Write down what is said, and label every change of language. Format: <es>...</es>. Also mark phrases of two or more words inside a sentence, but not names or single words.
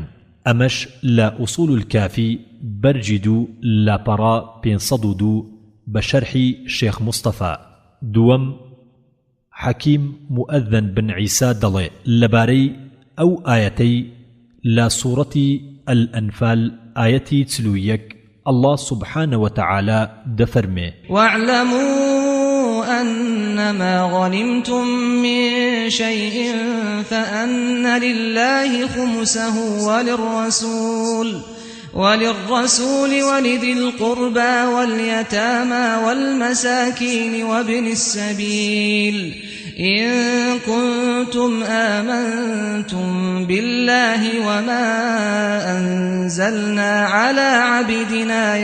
<ckb>ئەمەش لە ئوسوول الکافی بەرجید و لاپەڕا 502 بە شەرحی شێخ مستەفا. دووەم حەکیم مؤذن بن عیسا دەڵێ لەبارەی ئەو ئایەتەی لە سوورەتی الئەنفال ئایەتی 41</ckb> <ar>الله سبحانه وتعالى</ar> <ckb>دەفەرمێ</ckb> <ar>واعلموا أنما غنمتم من شيء فأن لله خمسه وللرسول ولذي القربى واليتامى والمساكين وابن السبيل إن كنتم آمنتم بالله وما أنزلنا على عبدنا</ar>